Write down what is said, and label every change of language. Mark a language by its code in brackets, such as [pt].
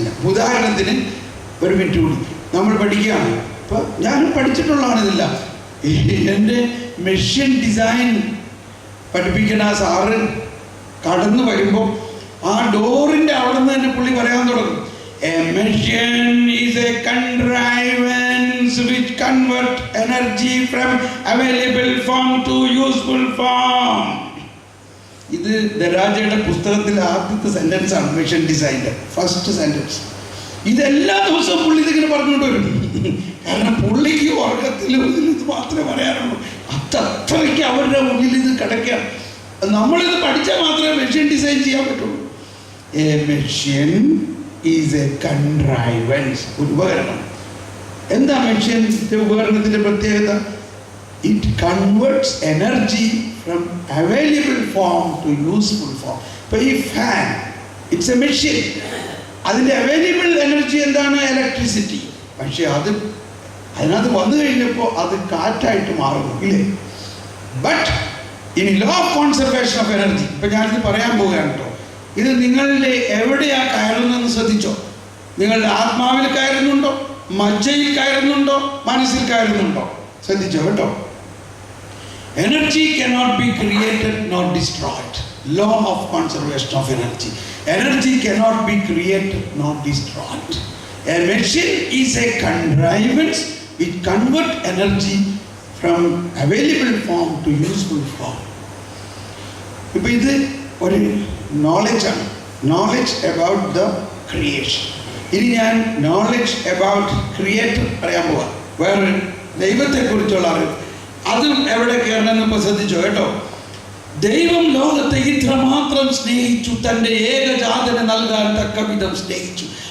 [ml] ഉദാഹരണത്തിന്, ഒരു മിനിറ്റ് കൂടി, നമ്മൾ പഠിക്കുകയാണ്. ഇപ്പം ഞാനും പഠിച്ചിട്ടുള്ളതാണ് ഇതെല്ലാം. എൻ്റെ മെഷീൻ ഡിസൈൻ പഠിപ്പിക്കുന്ന ആ സാറ് കടന്നു വരുമ്പോൾ ആ ഡോറിൻ്റെ അവിടെ നിന്ന് തന്നെ പുള്ളി പറയാൻ തുടങ്ങും. [en] A machine is a contrivance which convert energy from available form to useful form. [ml] ഇത് ദരാജയുടെ പുസ്തകത്തിലെ ആദ്യത്തെ സെന്റൻസ് ആണ്, മെഷീൻ ഡിസൈൻ്റെ ഫസ്റ്റ് സെന്റൻസ്. ഇതെല്ലാ ദിവസവും പുള്ളി ഇതിങ്ങനെ പറഞ്ഞുകൊണ്ട് വരും. കാരണം പുള്ളിക്ക് വർഗത്തിലും ഇത് മാത്രമേ പറയാറുള്ളൂ. അത്രയ്ക്ക് അവരുടെ ഉള്ളിൽ ഇത് കിടക്കുകയാണ്. നമ്മളിത് പഠിച്ചാൽ മാത്രമേ മെഷീൻ ഡിസൈൻ ചെയ്യാൻ പറ്റുള്ളൂ. [en] a machine is a contrivance, [ml] ഒരു ഉപകരണം. എന്താ മെഷീൻ്റെ ഉപകരണത്തിൻ്റെ പ്രത്യേകത? [en] It converts energy from available form to useful form. [ml] ഇപ്പോൾ ഈ ഫാൻ, [en] It's a machine. [ml] അതിൻ്റെ അവൈലബിൾ എനർജി എന്താണ്? ഇലക്ട്രിസിറ്റി. പക്ഷെ അതിനകത്ത് വന്നു കഴിഞ്ഞപ്പോൾ അത് കാറ്റായിട്ട് മാറുന്നു, ഇല്ലേ? ബട്ട് ഇനി law of conservation of energy, ഇപ്പം ഞാനിത് പറയാൻ പോവുകയാണ് കേട്ടോ. ഇത് നിങ്ങളുടെ എവിടെയാ കയറുന്നതെന്ന് ശ്രദ്ധിച്ചോ. നിങ്ങളുടെ ആത്മാവിൽ കയറുന്നുണ്ടോ, മജ്ജയിൽ കയറുന്നുണ്ടോ, മനസ്സിൽ കയറുന്നുണ്ടോ? ശ്രദ്ധിച്ചോ കേട്ടോ. [en] Energy cannot be created nor destroyed. Law of conservation of energy. Energy cannot be created nor destroyed. A machine is a contrivance which convert energy from available form to useful form. [ml] ഇപ്പോൾ ഇത് ഒരു നോളജാണ്, [en] Knowledge about the creation. [ml] ഇനി ഞാൻ [en] knowledge about creator [ml] പറയാൻ പോവാം. വേറെ ദൈവത്തെക്കുറിച്ചുള്ള അറിവ്, അതും എവിടെ കയറണമെന്ന് ഇപ്പോൾ ശ്രദ്ധിച്ചോ കേട്ടോ. ദൈവം ലോകത്തെ ഇത്രമാത്രം സ്നേഹിച്ചു, തൻ്റെ ഏകജാതനെ നൽകാൻ തക്ക വിധം സ്നേഹിച്ചു.